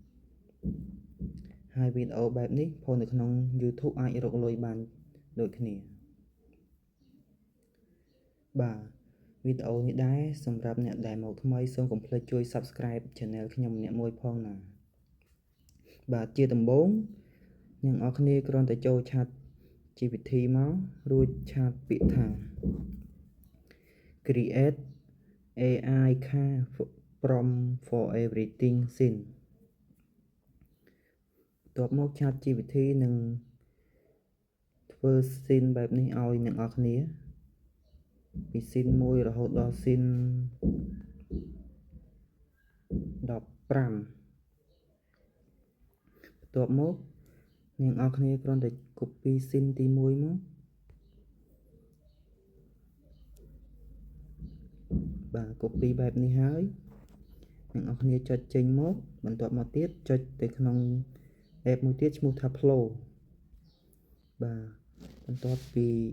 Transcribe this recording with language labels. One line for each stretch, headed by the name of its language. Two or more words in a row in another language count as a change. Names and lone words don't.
Khmer: ហើយវីដេអូបែបនេះផុសនៅក្នុង YouTube អាចរកលុយបានដូចគ្នាបាទវីដេអូនេះដែរសម្រាប់អ្នកដែលមកថ្មីសូមកុំភ្លេចជួយ
English: Subscribe Channel
Khmer: ខ្ញុំម្នាក់មួយផងណាបាទជាដំបូងអ្នកនរគ្នាគ្រាន់តែចូល Chat GPT មករួចឆាតពាក្យថា
English: Create AI car prompt for everything scene
Khmer: បន្ទាប់មក
English: Chat GPT
Khmer: នឹងធ្វើ
English: scene
Khmer: បែបនេះឲ្យអ្នកនរគ្នាពី
English: scene 1
Khmer: រហូតដល់
English: scene
Khmer: 15បន្ទាប់មកអ្នកនរគ្នាគ្រាន់តែ copy scene ទី1មកបាទ copy បែបនេះហើយអ្នកនរគ្នាចុចចេញមកបន្ទាប់មកទៀតចុចទៅក្នុង app មួយទៀតឈ្មោះថា Flow បាទបន្ទាប់ពី